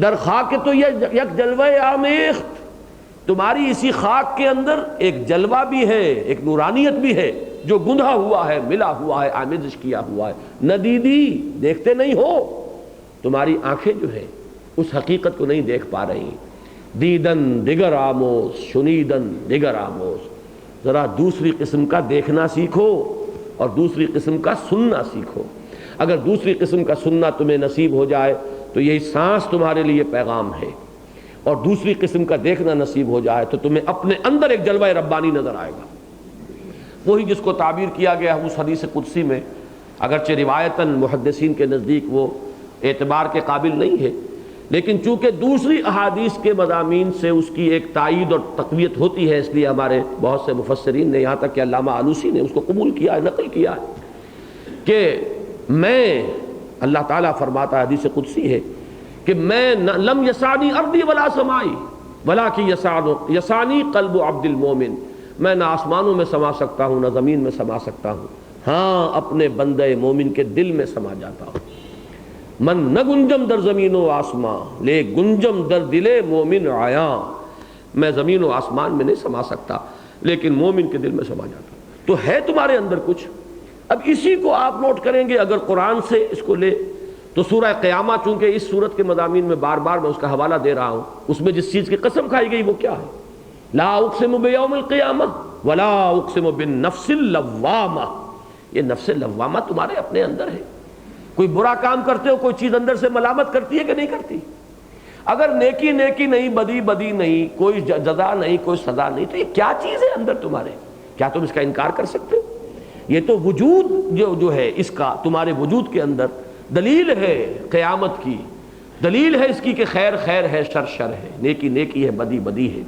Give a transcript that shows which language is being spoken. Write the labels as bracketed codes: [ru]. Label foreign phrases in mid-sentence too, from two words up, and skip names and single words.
[fa] در خاک تو یہ یک جلوہ آمیخت، [ur] تمہاری اسی خاک کے اندر ایک جلوہ بھی ہے، ایک نورانیت بھی ہے جو گندھا ہوا ہے، ملا ہوا ہے، آمیزش کیا ہوا ہے۔ ندیدی، دیکھتے نہیں ہو، تمہاری آنکھیں جو ہے اس حقیقت کو نہیں دیکھ پا رہی۔ [fa] دیدن دگر آموز، شنیدن دگر آموز، [ur] ذرا دوسری قسم کا دیکھنا سیکھو اور دوسری قسم کا سننا سیکھو۔ اگر دوسری قسم کا سننا تمہیں نصیب ہو جائے تو یہی سانس تمہارے لیے پیغام ہے، اور دوسری قسم کا دیکھنا نصیب ہو جائے تو تمہیں اپنے اندر ایک جلوہ ربانی نظر آئے گا، وہی جس کو تعبیر کیا گیا اس حدیث قدسی میں، اگرچہ روایتاً محدثین کے نزدیک وہ اعتبار کے قابل نہیں ہے، لیکن چونکہ دوسری احادیث کے مضامین سے اس کی ایک تائید اور تقویت ہوتی ہے، اس لیے ہمارے بہت سے مفسرین نے، یہاں تک کہ علامہ آلوسی نے اس کو قبول کیا ہے، نقل کیا ہے کہ میں، اللہ تعالیٰ فرماتا ہے، حدیث قدسی ہے کہ میں [ar] لم یسانی ارضی ولا سمائی ولکن یسانی قلب عبد المومن، [ur] میں نہ آسمانوں میں سما سکتا ہوں نہ زمین میں سما سکتا ہوں، ہاں اپنے بندے مومن کے دل میں سما جاتا ہوں۔ [fa] من نہ گنجم در زمین و آسمان لے گنجم در دل مومن آیا، [ur] میں زمین و آسمان میں نہیں سما سکتا لیکن مومن کے دل میں سما جاتا ہوں۔ تو ہے تمہارے اندر کچھ، اب اسی کو آپ نوٹ کریں گے اگر قرآن سے اس کو لے تو سورہ قیامہ، چونکہ اس سورت کے مضامین میں بار بار میں اس کا حوالہ دے رہا ہوں، اس میں جس چیز کی قسم کھائی گئی وہ کیا ہے؟ [ar] لا اقسم بیوم القیامہ ولا اقسم بالنفس اللوامہ، [ur] یہ نفس لوامہ تمہارے اپنے اندر ہے۔ کوئی برا کام کرتے ہو، کوئی چیز اندر سے ملامت کرتی ہے کہ نہیں کرتی؟ اگر نیکی نیکی نہیں، بدی بدی نہیں، کوئی جزا نہیں، کوئی سزا نہیں، تو یہ کیا چیز ہے اندر تمہارے؟ کیا تم اس کا انکار کر سکتے ہو؟ یہ تو وجود جو ہے اس کا تمہارے وجود کے اندر دلیل ہے قیامت کی، دلیل ہے اس کی کہ خیر خیر ہے، شر شر ہے، نیکی نیکی ہے، بدی بدی ہے۔